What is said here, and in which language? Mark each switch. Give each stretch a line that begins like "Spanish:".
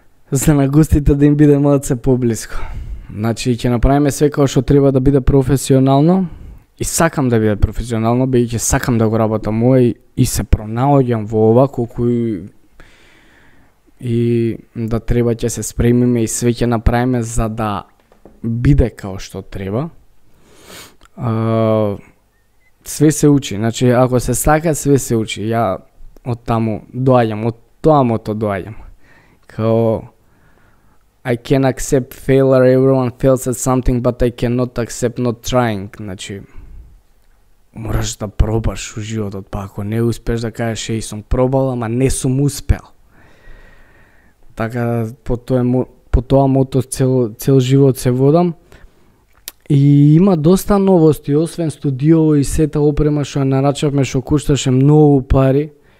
Macedonian: За на гостите да им биде малце поблиско. Значи ќе направиме све како што треба да биде професионално и сакам да биде професионално, бидејќи сакам да го работам ова и се пронаоѓам во ова колку и да треба ќе се спремиме и све ќе направиме за да биде како што треба. Све се учи, значи ако се сака све се учи. Ја од таму доаѓам, од тоа мото доаѓам.
Serbian: Као
English: I can accept failure, everyone fails at something, but I cannot accept not trying.
Macedonian: Значи мораш да пробаш у животот, па ако не успеш да кажеш еј сум пробал, ама не сум успел. Така по тоа мото цел живот се водам. И има доста новости, освен студио и сета опрема што нарачавме, што кошташе многу пари.